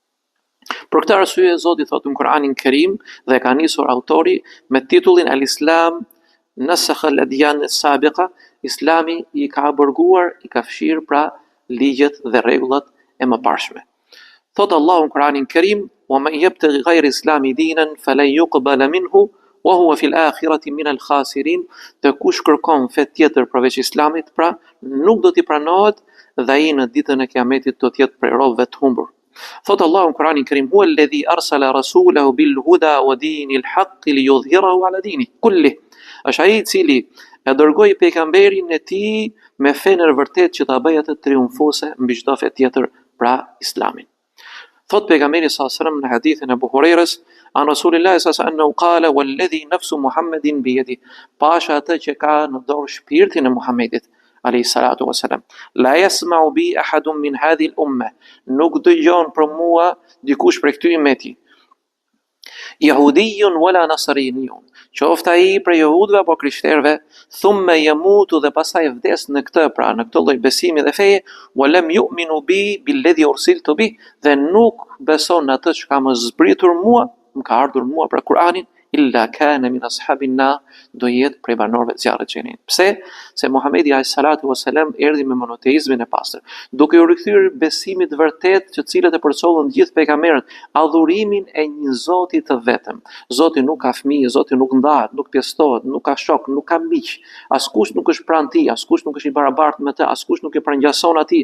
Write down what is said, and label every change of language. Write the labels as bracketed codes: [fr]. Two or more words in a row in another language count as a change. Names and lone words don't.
[sq] Për këtë arsye Zoti thotë në Kur'anin Kerim dhe ka nisur autori me titullin [ar] الإسلام نسخ الأديان السابقة, [sq] Islami i ka aborguar, i ka fshirë pra ligjet dhe rregullat e mëparshme. Thotë Allahu në Kur'anin Kerim: [ar] "ومن يبتغ غير الإسلام دينا فلن يقبل منه وهو في الآخرة من الخاسرين." [sq] Dhe kush kërkon fe tjetër përveç islamit, pra nuk do t'i pranohet dhe ai në ditën e Kiametit do të jetë prej robëve të humbur. Thotë Allahu në Kur'anin Kerim: [ar] "هو الذي أرسل رسوله بالهدى ودين الحق ليظهره على الدين كله." [sq] Është ai i cili e dërgoi pejgamberin e tij me fenë e vërtetë që ta bëjë atë triumfuese mbi çdo fe tjetër, pra islamin. Thot pejgamberi [ar] صلى الله عليه وسلم [sq] në hadithin e Abu Hurairës, [ar] عن رسول الله صلى الله عليه وسلم قال والذي نفس محمد بيده, [sq] pasha atë që ka në dorë shpirtin e Muhammedit [ar] عليه الصلاة والسلام لا يسمع بي أحد من هذه الأمة, [sq] nuk dëgjon për mua dikush prej këtij ummeti, [ar] يهودي ولا نصراني, [sq] qoftë ai prej jehudëve apo krishterëve, [ar] ثم يموت, [sq] dhe pastaj vdes në këtë, pra në këtë lloj besimi dhe feje, [ar] ولم يؤمن بالذي أرسلت به, [sq] dhe nuk beson atë që ka më zbritur mua, më ka ardhur mua për Kur'anin, [ar] إلا كان من أصحاب النار, [sq] do jetë prej banorëve të zjarrit të xhenemit. Pse? Se Muhamedi [ar] عليه الصلاة والسلام [sq] erdhi me monoteizmin e pastër, duke u rikthyer besimit të vërtet që cilët e përcollën të gjithë pejgamberët, adhurimin e një Zoti të vetëm. Zoti nuk ka fëmijë, Zoti nuk ndahet, nuk pjestohet, nuk ka shok, nuk ka miq, askush nuk është pranë tij, askush nuk është i barabartë me të, askush nuk e përngjason atij.